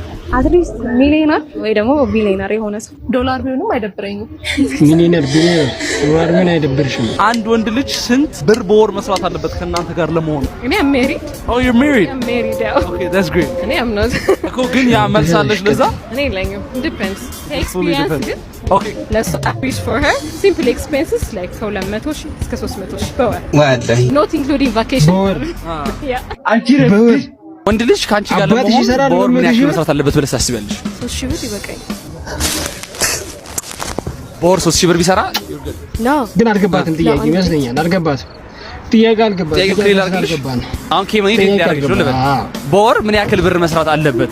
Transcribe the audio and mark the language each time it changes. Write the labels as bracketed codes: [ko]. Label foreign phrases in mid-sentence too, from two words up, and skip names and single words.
[am] አትሊስት ሚሊዮነር ወይ ደግሞ ቢሊዮነር የሆነ ሰው ዶላር ቢሆንም አይደብረኝም። ሚሊዮነር ቢሊዮነር ዶላር ቢሆን አይደብርሽም? አንድ ወንድ ልጅ ስንት ብር በወር መስራት አለበት ከእናንተ ጋር ለመሆን? [en] እኔ am married. Oh, you're married? I'm married. Okay, that's great. እኔ am not. [am] እኮ ግን ያ መልሳለሽ ለዛ? እኔ የለኝም. [en] Depends. Experience ግን Okay. Let's wish for her simple expenses like [am] ከ200 እስከ 300 በወር. ወላሂ [en] Not including vacation. [am] በወር አንቺ ረብሽ ወንድ ልጅ ካንቺ ጋር ለመሆን በወር ምን ያክል መስራት አለበት ብለሽ ታስቢያለሽ? 3000 ብር ይበቃኝ። በወር 3000 ብር ቢሰራ [en] No. [am] ግን አልገባትም ጥያቄ ይመስለኛል። አልገባትም ጥያቄ አልገባትም። ጥያቄ ክሊር አድርግልሽ። አሁን ከመኒ ያደርግልሽ ነው ልበል። በወር ምን ያክል ብር መስራት አለበት?